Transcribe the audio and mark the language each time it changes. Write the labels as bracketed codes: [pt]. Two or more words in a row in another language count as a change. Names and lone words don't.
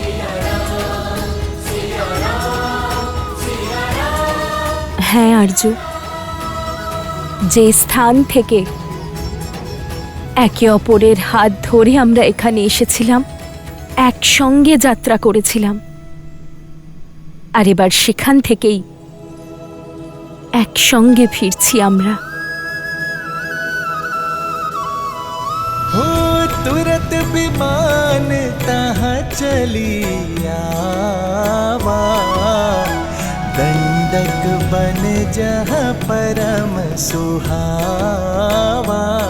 [bn] হ্যাঁ আরজু, যে স্থান থেকে একে অপরের হাত ধরে আমরা এখানে এসেছিলাম, একসঙ্গে যাত্রা করেছিলাম, আর এবার সেখান থেকেই একসঙ্গে ফিরছি আমরা। [awa] हो तुरत विमान तहाँ चली आवा, दंडक बन जहाँ परम सुहावा।